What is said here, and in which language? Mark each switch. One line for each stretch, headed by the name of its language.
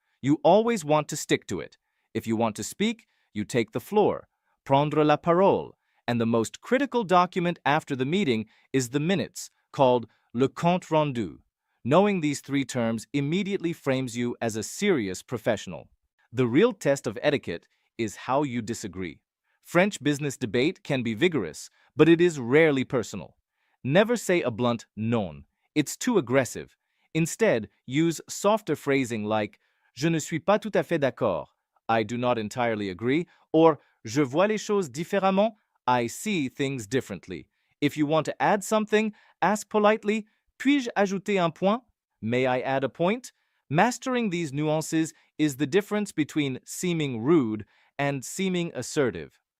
English: You always want to stick to it. If you want to speak, you take the floor, prendre la parole, and the most critical document after the meeting is the minutes, called le compte rendu. Knowing these three terms immediately frames you as a serious professional. The real test of etiquette is how you disagree. French business debate can be vigorous, but it is rarely personal. Never say a blunt non. It's too aggressive. Instead, use softer phrasing like
French: je ne suis pas tout à fait d'accord.
English: I do not entirely agree, or
French: je vois les choses différemment.
English: I see things differently. If you want to add something, ask politely,
French: puis-je ajouter un point?
English: May I add a point? Mastering these nuances is the difference between seeming rude and seeming assertive.